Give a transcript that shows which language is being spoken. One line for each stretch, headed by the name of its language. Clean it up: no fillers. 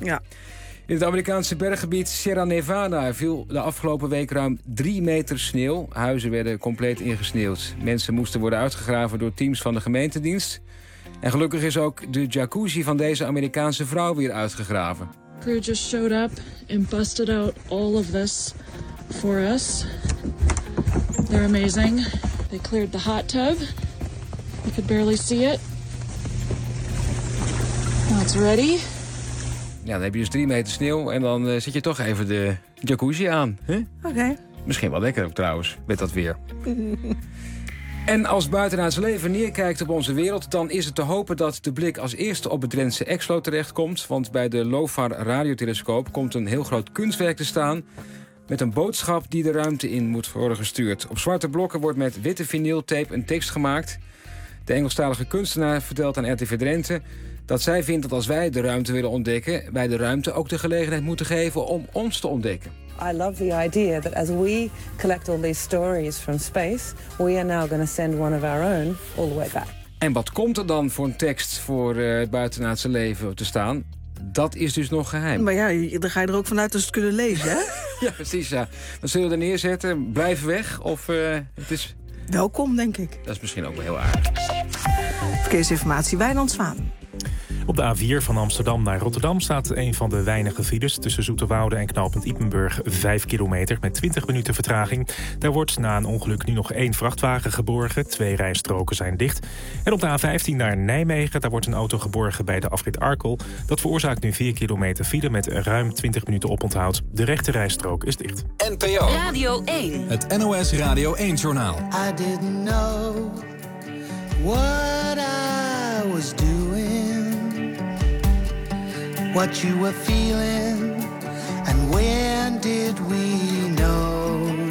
Dutch: Ja. In het Amerikaanse berggebied Sierra Nevada... viel de afgelopen week ruim 3 meter sneeuw. Huizen werden compleet ingesneeuwd. Mensen moesten worden uitgegraven door teams van de gemeentedienst. En gelukkig is ook de jacuzzi van deze Amerikaanse vrouw weer uitgegraven.
English: Crew just showed up and busted out all of this for us. They're amazing. They cleared the hot tub. You could barely see it. Now it's ready.
Dutch: Ja, dan heb je dus 3 meter sneeuw en dan zet je toch even de jacuzzi aan, hè?
English: Okay.
Dutch: Misschien wel lekker ook trouwens, met dat weer. En als buitenaards leven neerkijkt op onze wereld... dan is het te hopen dat de blik als eerste op het Drentse Exlo terechtkomt. Want bij de LOFAR radiotelescoop komt een heel groot kunstwerk te staan... met een boodschap die de ruimte in moet worden gestuurd. Op zwarte blokken wordt met witte vinyltape een tekst gemaakt. De Engelstalige kunstenaar vertelt aan RTV Drenthe... dat zij vindt dat als wij de ruimte willen ontdekken... wij de ruimte ook de gelegenheid moeten geven om ons te ontdekken. I love the idea that as we collect all these stories from space, we are now going to send one of our own all the way back. En wat komt er dan voor een tekst voor het buitenaardse leven te staan? Dat is dus nog geheim. Maar ja, dan ga je er ook vanuit dat ze het kunnen lezen, hè? Ja, precies, ja. Dan zullen we er neerzetten, blijf weg of het is... Welkom, denk ik. Dat is misschien ook wel heel aardig. Verkeersinformatie, Wijnand Zwaan. Op de A4 van Amsterdam naar Rotterdam staat een van de weinige files... tussen Zoeterwoude en knooppunt Ypenburg 5 kilometer met 20 minuten vertraging. Daar wordt na een ongeluk nu nog 1 vrachtwagen geborgen. 2 rijstroken zijn dicht. En op de A15 naar Nijmegen, daar wordt een auto geborgen bij de afrit Arkel. Dat veroorzaakt nu 4 kilometer file met ruim 20 minuten oponthoud. De rechte rijstrook is dicht. NPO Radio 1. Het NOS Radio 1-journaal.
English: I didn't know what I was doing. What you were feeling, and when did we know?